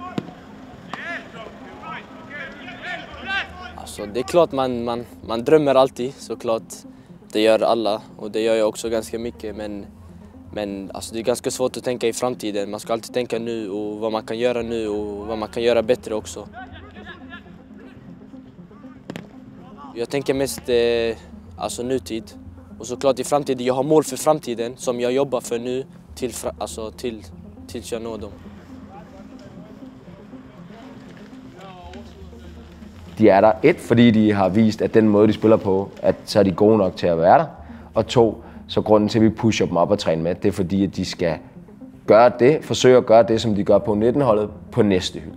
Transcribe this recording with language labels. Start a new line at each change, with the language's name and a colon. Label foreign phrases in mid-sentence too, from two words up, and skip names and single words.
Swedish: Alltså det är klart man drömmer alltid såklart, det gör alla och det gör jag också ganska mycket men alltså det är ganska svårt att tänka i framtiden, man ska alltid tänka nu och vad man kan göra nu och vad man kan göra bättre också. Jag tänker mest alltså nutid och såklart i framtiden, jag har mål för framtiden som jag jobbar för nu tills jag når dem.
Danish: De er der, 1, fordi de har vist, at den måde, de spiller på, at så er de gode nok til at være der. Og 2, så grunden til, at vi pusher dem op og træner med, det er fordi, at de skal forsøge at gøre det, som de gør på 19-holdet, på næste hylde.